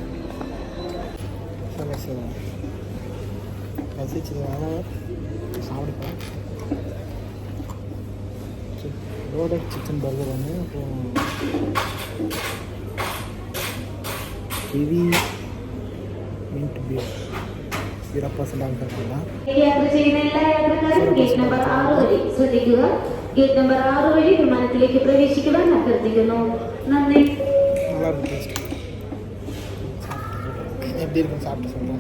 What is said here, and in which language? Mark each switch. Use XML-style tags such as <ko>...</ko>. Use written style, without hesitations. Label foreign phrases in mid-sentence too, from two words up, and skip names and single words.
<ta>பசிச்சதுனால சாப்பிடுப்பேன்.</ta> <en>roasted chicken burger</en> <ta>ஒன்று, அப்புறம்</ta> <en>heavy mint beer</en> <ta>0% ആൾക്കാർക്കെല്ലാം.</ta> <ml>ഗേറ്റ് നമ്പർ 6 വഴി ശ്രദ്ധിക്കുക. ഗേറ്റ് നമ്പർ 6 വഴി വിമാനത്തിലേക്ക് പ്രവേശിക്കുവാൻ അഭ്യർത്ഥിക്കുന്നു. നന്ദി.</ml> <ta>நல்லா இருக்கும் டேஸ்ட். எப்படி இருக்குன்னு சாப்பிட்டு சொல்கிறேன்.</ta>